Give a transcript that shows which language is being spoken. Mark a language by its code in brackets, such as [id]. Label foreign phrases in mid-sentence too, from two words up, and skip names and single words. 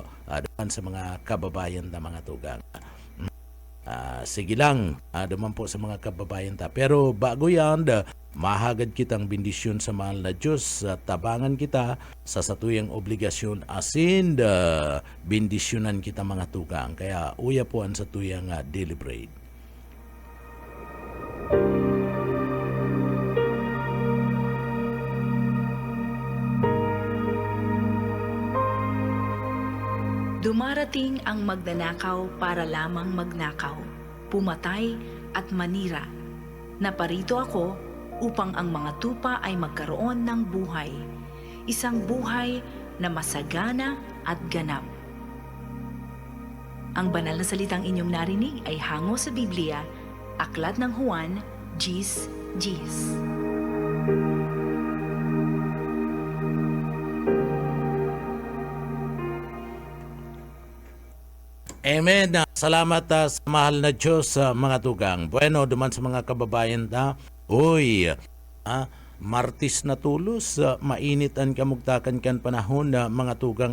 [bik] Doon sa mga kababayan na mga tugang. Sige lang, duman po sa mga kababayan ta. Pero bago yan, mahagad kitang bendisyon sa mahal na Diyos. Tabangan kita sa satuyang obligasyon asin bendisyonan kita mga tugang. Kaya uya po ang satuyang deliberate. [tl] Dumarating ang magnanakaw para lamang magnakaw, pumatay at manira. Naparito ako upang ang mga tupa ay magkaroon ng buhay, isang buhay na masagana at ganap. Ang banal na salitang inyong narinig ay hango sa Biblia, Aklat ng Juan, Gis. Amen. [bik] Salamat sa mahal na Diyos mga tugang. Bueno, duman sa mga kababayan ta. Uy, Martis na tulos, mainit ang kamugtakan kan panahon na mga tugang.